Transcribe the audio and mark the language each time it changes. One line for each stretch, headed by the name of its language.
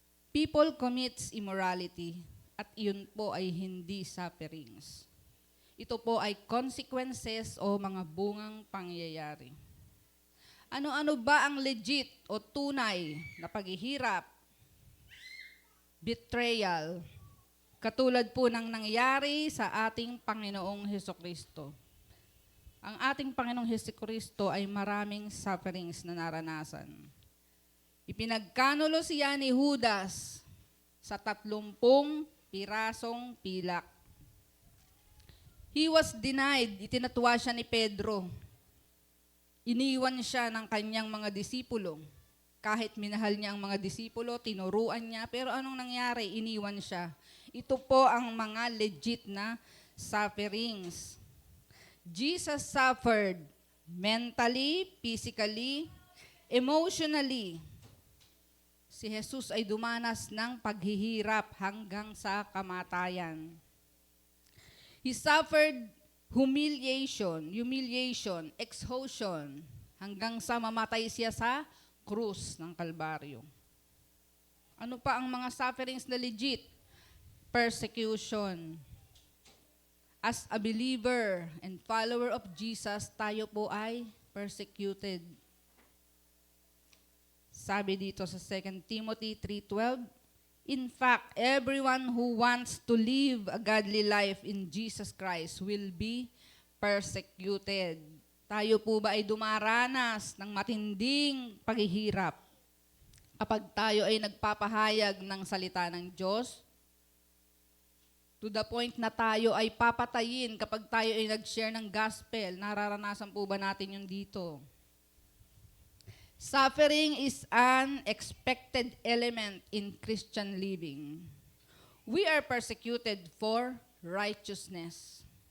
English: People commits immorality.
Filipino: At iyon po ay hindi sufferings. Ito po ay consequences o mga bungang pangyayari. Ano-ano ba ang legit o tunay na paghihirap? Betrayal. Katulad po ng nangyari sa ating Panginoong Hesukristo. Ang ating Panginoong Hesukristo ay maraming sufferings na naranasan. Ipinagkanulo siya ni Judas sa 30 pirasong pilak.
English: He was denied.
Filipino: Itinatuwa siya ni Pedro. Iniwan siya ng kanyang mga disipulo. Kahit minahal niya ang mga disipulo, tinuruan niya, pero anong nangyari? Iniwan siya. Ito po ang mga legit na sufferings.
English: Jesus suffered mentally, physically, emotionally.
Filipino: Si Jesus ay dumanas ng paghihirap hanggang sa kamatayan.
English: He suffered humiliation, exhaustion,
Filipino: hanggang sa mamatay siya sa krus ng Kalbaryo. Ano pa ang mga sufferings na legit?
English: Persecution. As a believer and follower of Jesus,
Filipino: tayo po ay
English: persecuted.
Filipino: Sabi dito sa
English: 2 Timothy 3:12, in fact, everyone who wants to live a godly life in Jesus Christ will be persecuted.
Filipino: Tayo po ba ay dumaranas ng matinding paghihirap kapag tayo ay nagpapahayag ng salita ng Diyos?
English: To the point
Filipino: na tayo ay papatayin kapag tayo ay nag-share ng gospel. Nararanasan po ba natin yun dito?
English: Suffering is an expected element in Christian living. We are persecuted for righteousness.